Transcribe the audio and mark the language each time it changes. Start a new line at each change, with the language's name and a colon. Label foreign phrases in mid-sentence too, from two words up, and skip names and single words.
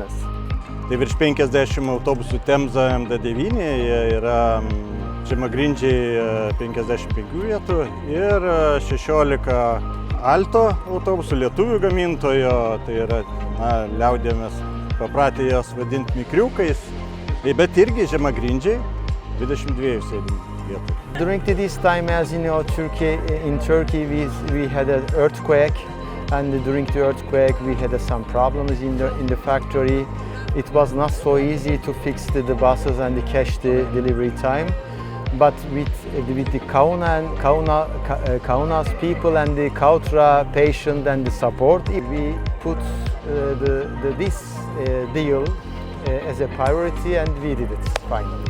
Lithuanian: Tai virš 50 autobusų Temza MD9, jie yra žemagrindžiai 55 vietų ir 16 Alto autobusų lietuvių gamintojo, tai yra liaudėmės papratę jos vadinti mikriukais, bet irgi žemagrindžiai 22 sėdimų vietų.
English: During this time, as you know, in Turkey we had an earthquake, and during the earthquake we had some problems in the factory. It was not so easy to fix the buses and catch the delivery time. But with the Kaunas people and the Kautra patient and the support, we put this deal as a priority and we did it finally.